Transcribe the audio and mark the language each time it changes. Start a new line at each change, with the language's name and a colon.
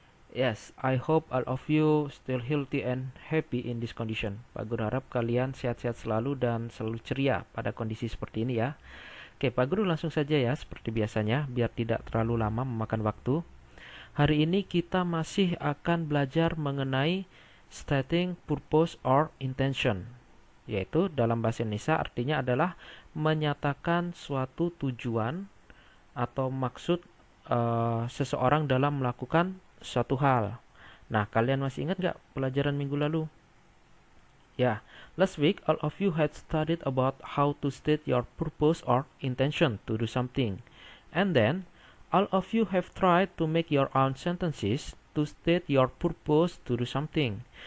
English: Yes, I hope all of you still healthy and happy in this condition.
Indonesian: Pak Guru harap kalian sehat-sehat selalu dan selalu ceria pada kondisi seperti ini ya. Oke, Pak Guru langsung saja ya, seperti biasanya, biar tidak terlalu lama memakan waktu. Hari ini kita masih akan belajar mengenai stating purpose or intention, yaitu dalam bahasa Indonesia artinya adalah menyatakan suatu tujuan atau maksud seseorang dalam melakukan suatu hal. Nah, kalian masih ingat nggak pelajaran minggu lalu?
English: Ya, last week all of you had studied about how to state your purpose or intention to do something. And then, all of you have tried to make your own sentences to state your purpose to do something.